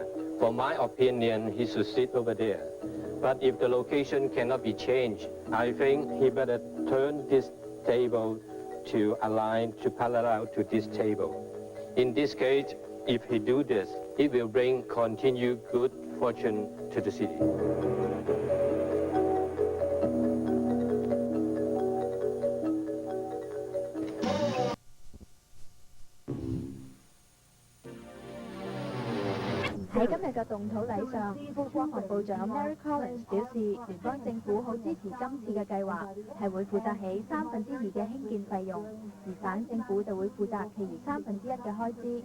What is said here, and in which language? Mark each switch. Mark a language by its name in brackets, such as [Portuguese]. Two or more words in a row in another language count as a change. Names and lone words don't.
[English] For my opinion, he should sit over there. But if the location cannot be changed, I think he better turn this table to align, to parallel to this table. In this case, if he do this, it will bring continued good fortune to the city. [Cantonese] 喺今日嘅動土禮上，副國防部長 Mary Collins 表示，聯邦政府好支持今次嘅計劃，係會負責起2/3嘅興建費用，而省政府就會負責其餘1/3嘅開支。